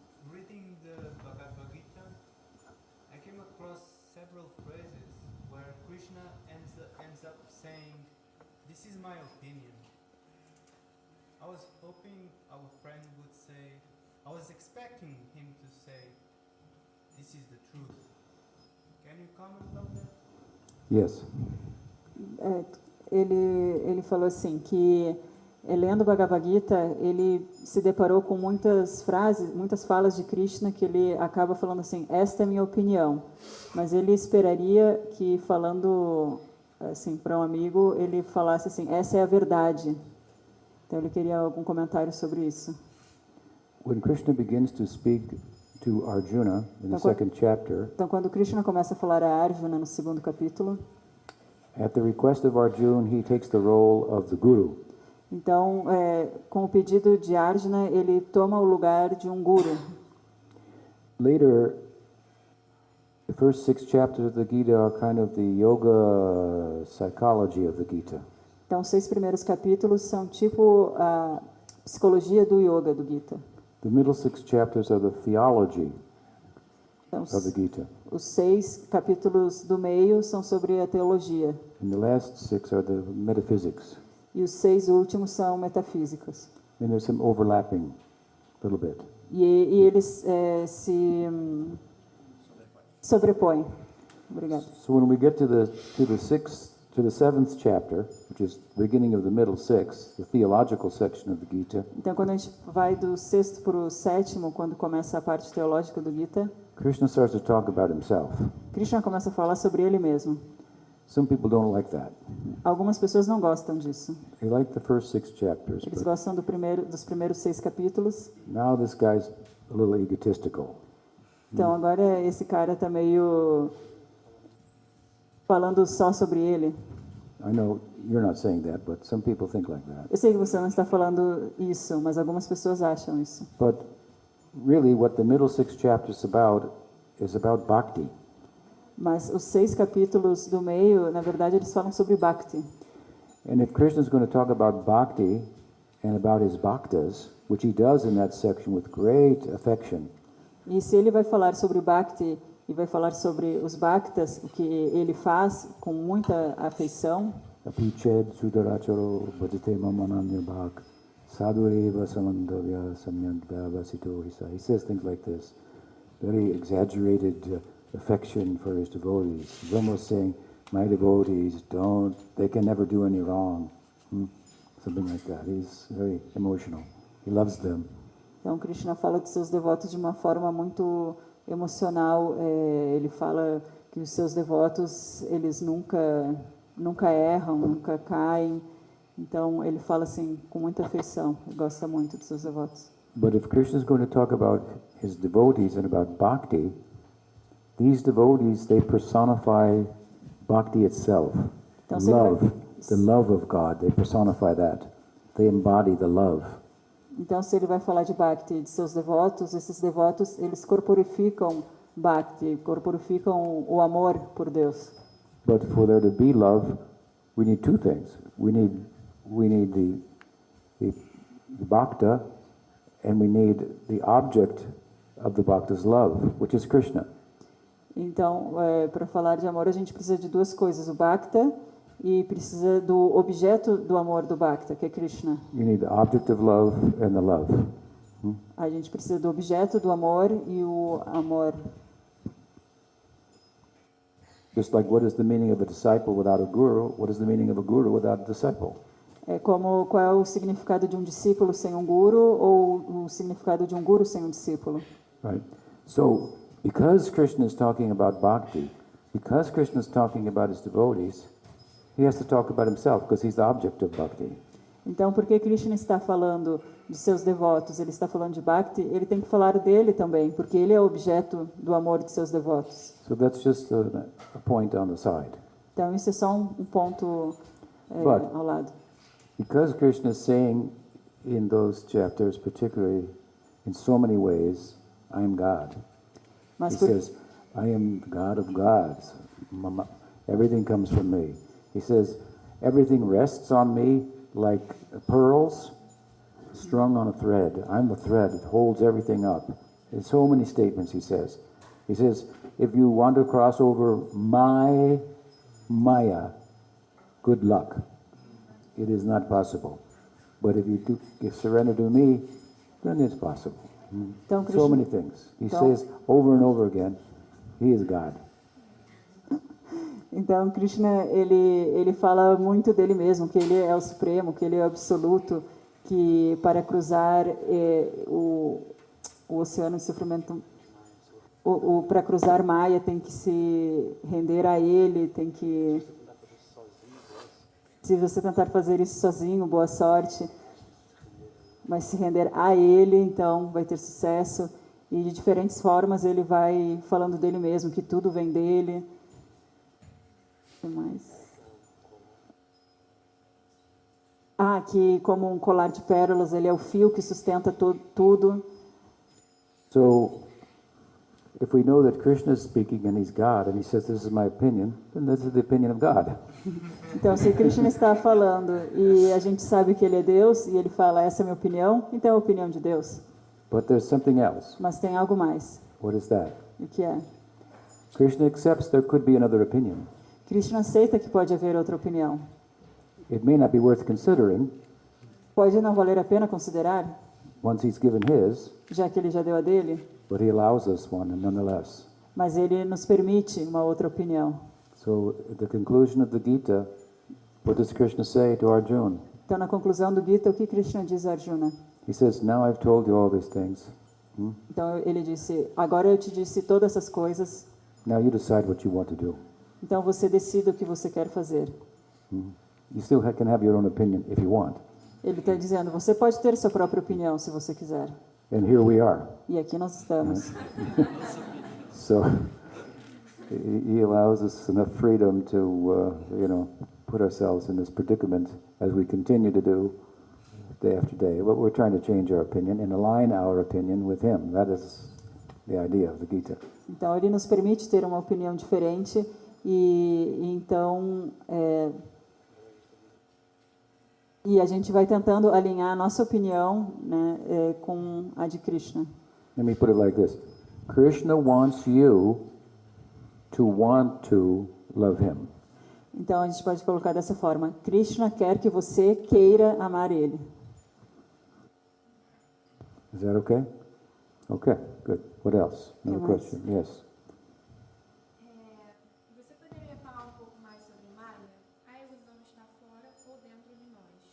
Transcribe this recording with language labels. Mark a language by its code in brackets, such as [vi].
[en] Reading the Bhagavad Gita, I came across several phrases where Krishna ends up saying, "This is my opinion." I was hoping our friend would say, I was expecting him to say, "This is the truth." Can you comment on that? Yes. [pt] Ele falou assim que lendo o Bhagavad Gita ele se deparou com muitas frases, muitas falas de Krishna que ele acaba falando assim, esta é minha opinião, mas ele esperaria que falando assim para um amigo ele falasse assim, essa é a verdade. Então ele queria algum comentário sobre isso. [en] When Krishna begins to speak to Arjuna in the second chapter, [pt] Então quando Krishna começa a falar a Arjuna no segundo capítulo, [en] at the request of Arjuna, he takes the role of the guru. [pt] então com o pedido de Arjuna ele toma o lugar de um guru. [en] Later, the first 6 chapters of the Gita are kind of the yoga psychology of the Gita. [pt] Então, os 6 primeiros capítulos são tipo a psicologia do yoga do Gita. [en] The middle 6 chapters are the theology [pt] Então, [en] of the Gita. [pt] os 6 capítulos do meio são sobre a teologia. [en] And the last 6 are the metaphysics. [pt] E os 6 últimos são metafísicas. [en] And there's some overlapping a little bit. [pt] E eles se sobrepõem. Obrigada. [en] So when we get to the 7th chapter, which is the beginning of the middle 6, the theological section of the Gita, [pt] Então, quando a gente vai do 6º para o 7º, quando começa a parte teológica do Gita, [en] Krishna starts to talk about himself. [pt] Krishna começa a falar sobre ele mesmo. [en] Some people don't like that. [pt] Algumas pessoas não gostam disso. [en] They like the first 6 chapters, [pt] Eles [en] but [pt] gostam dos primeiros 6 capítulos. [en] now this guy's a little egotistical. [pt] Então agora esse cara está meio falando só sobre ele. [en] I know you're not saying that, but some people think like that. [pt] Eu sei que você não está falando isso, mas algumas pessoas acham isso. [en] But really, what the middle 6 chapters is about bhakti. [pt] Mas os 6 capítulos do meio, na verdade, eles falam sobre Bhakti. [en] And if Krishna is going to talk about bhakti and about his bhaktas, which he does in that section with great affection, [pt] E se ele vai falar sobre o Bhakti e vai falar sobre os Bhaktas, o que ele faz com muita afeição, [sa] Apiched sudaracharo bhajate mamananya bhak sadhureva samandavya samyant vyavasito hisa. [en] He says things like this. Very exaggerated affection for his devotees. He's almost saying, my devotees they can never do any wrong. Something like that. He's very emotional. He loves them. [pt] então Krishna fala de seus devotos de uma forma muito emocional. Ele fala que os seus devotos, eles nunca erram, nunca caem. Então ele fala assim com muita afeição. Ele gosta muito dos seus devotos. [en] But if Krishna is going to talk about his devotees and about bhakti, these devotees, they personify bhakti itself. [pt] Então, se ele vai- [en] Love, the love of God, they personify that. They embody the love. [pt] Então, se ele vai falar de Bhakti, de seus devotos, esses devotos, eles corporificam Bhakti, corporificam o amor por Deus. [en] But for there to be love, we need two things. We need the bhakta, and we need the object of the bhakta's love, which is Krishna. [pt] Então, para falar de amor, a gente precisa de duas coisas, o Bhakta e precisa do objeto do amor do Bhakta, que é Krishna. [en] You need the object of love and the love. [pt] A gente precisa do objeto do amor e o amor. [en] Just like what is the meaning of a disciple without a guru, what is the meaning of a guru without a disciple? [pt] Qual é o significado de um discípulo sem um guru ou o significado de um guru sem um discípulo? [en] Right? So, because Krishna is talking about bhakti, because Krishna is talking about his devotees, he has to talk about himself because he's the object of bhakti. [pt] Então, porque Krishna está falando de seus devotos, ele está falando de Bhakti, ele tem que falar dele também, porque ele é o objeto do amor de seus devotos. [en] So that's just a point on the side. [pt] Então, isso é só um ponto [en] But- [pt] ao lado. [en] Because Krishna is saying in those chapters, particularly in so many ways, I am God. [pt] Mas [en] He [pt] por, [en] says, I am the God of gods. Everything comes from me. He says, everything rests on me like pearls strung on a thread. I'm the thread that holds everything up. There's so many statements he says. He says, if you want to cross over my Maya, good luck. It is not possible. But if you surrender to me, then it's possible. [pt] então, [en] So many things. He [pt] Então- [en] says over and over again, he is God. [pt] então, Krishna, ele fala muito dele mesmo, que ele é o supremo, que ele é o absoluto, que para cruzar o oceano de sofrimento, para cruzar Maya tem que se render a ele, tem que... Se você tentar fazer isso sozinho, boa sorte. Mas se render a ele, então vai ter sucesso. E de diferentes formas ele vai falando dele mesmo, que tudo vem dele. O que mais? Que como um colar de pérolas, ele é o fio que sustenta tudo. [en] So, if we know that Krishna is speaking and he's God, and he says, this is my opinion, then this is the opinion of God. [pt] Então, se Krishna está falando e a gente sabe que ele é Deus, e ele fala, essa é a minha opinião, então é a opinião de Deus. [en] But there's something else. [pt] Mas tem algo mais. [en] What is that? [pt] O que é? [en] Krishna accepts there could be another opinion. [pt] Krishna aceita que pode haver outra opinião. [en] It may not be worth considering [pt] Pode não valer a pena considerar, [en] once he's given his, [pt] já que ele já deu a dele, [en] but he allows us one nonetheless. [pt] mas ele nos permite uma outra opinião. [en] So, at the conclusion of the Gita, what does Krishna say to Arjuna? [pt] Então, na conclusão do Gita, o que Krishna diz a Arjuna? [en] He says, now I've told you all these things. [pt] Então, ele disse, agora eu te disse todas essas coisas, [en] Now you decide what you want to do. [pt] então você decida o que você quer fazer. [en] You still can have your own opinion if you want. [pt] Ele está dizendo, você pode ter sua própria opinião se você quiser. [en] And here we are. [pt] E aqui nós estamos. [en] So he allows us enough freedom to, put ourselves in this predicament as we continue to do day after day. But we're trying to change our opinion and align our opinion with him. That is the idea of the Gita. [pt] Então, ele nos permite ter uma opinião diferente e então... E a gente vai tentando alinhar a nossa opinião, né, com a de Krishna. [en] Let me put it like this. Krishna wants you to want to love him. [pt] Então a gente pode colocar dessa forma: Krishna quer que você queira amar ele. [en] Is that okay? Okay, good. What else? Another [pt] mais? [en] question? Yes. [pt] Você poderia falar um pouco mais sobre Maya? A ilusão está fora ou dentro de nós?